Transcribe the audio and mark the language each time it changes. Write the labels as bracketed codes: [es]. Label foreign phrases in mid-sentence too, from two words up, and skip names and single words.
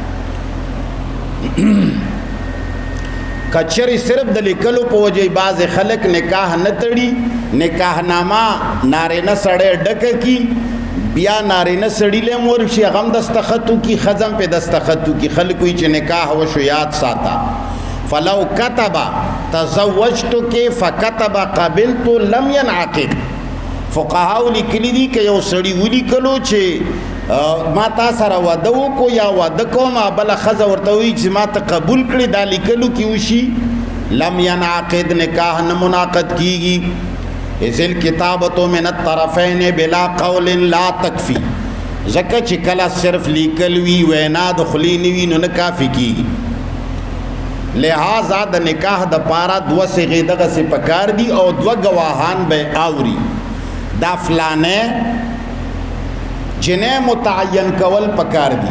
[ps] کچری صرف د لیکلو په وجه بعض خلک نکاح نه تړي، نکاح نامه نارینه سړی ډکه کی، بیا نارینه سړی له مور شي غم دستخطو کی، خزم په دستخطو کی. خلک وی چې نکاح وشو یاد ساته. [ar] فلو كتب تزوجتك فكتب قبلت لم ينعقد. [ps] فقهاو لیکلی دي که یو سړی ولیکلو چې ما تا سره واده وکړو یا واده کوم، بله ښځه ورته وایي چې ما ته قبول کړي، دا لیکلو کې وشي [ar] لم ينعقد، [ps] نکاح نه منعقد کیږي. [ar] اذ الکتابة من الطرفین بلا قول لا تکفی. [ps] ځکه چې کله صرف لیکل وي، وینا د خولې نه وي، نو نه کافي کیږي. لہذا د نکاح د پاره دوه صیغې دغسې پکار دي او دوه ګواهان به اوري. دا فلانه جنې متعین کول پکار دي.